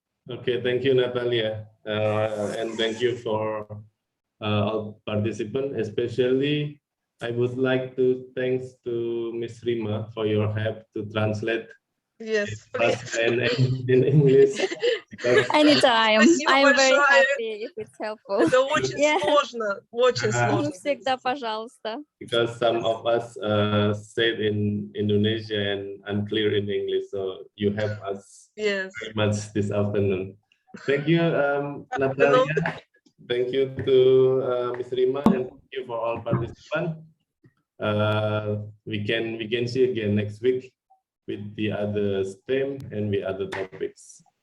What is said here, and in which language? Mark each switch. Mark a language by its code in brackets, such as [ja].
[en] Okay, thank you, Natalia. And thank you for all participants. Especially, I would like to thanks to Ms. Rima for your help to translate. Yes, please. In English. Anytime. I'm very happy if it's helpful. [ru] Это очень сложно, очень сложно. Всегда, пожалуйста. [en] Because some of us said in Indonesia and unclear in English, so you help us very much this afternoon. Thank you, Natalia. Thank you to Ms. Rima, and thank you for all participants. We can see again next week with the other STEM and with other topics.